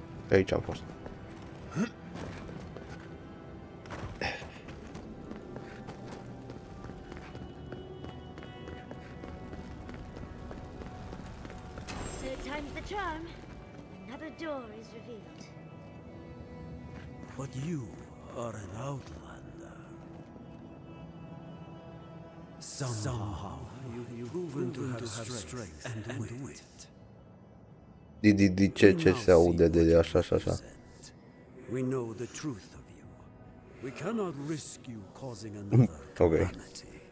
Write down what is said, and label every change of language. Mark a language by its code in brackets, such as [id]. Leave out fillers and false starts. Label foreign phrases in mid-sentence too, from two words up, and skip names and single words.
[ro] Pe aici am fost. [en] Third time's the charm. Another door is revealed. But you are an outlander. Somehow you've proven to have strength and wit. [ro] Ce se aude de așa și așa. [en] We know the truth of you. We cannot risk you causing another calamity.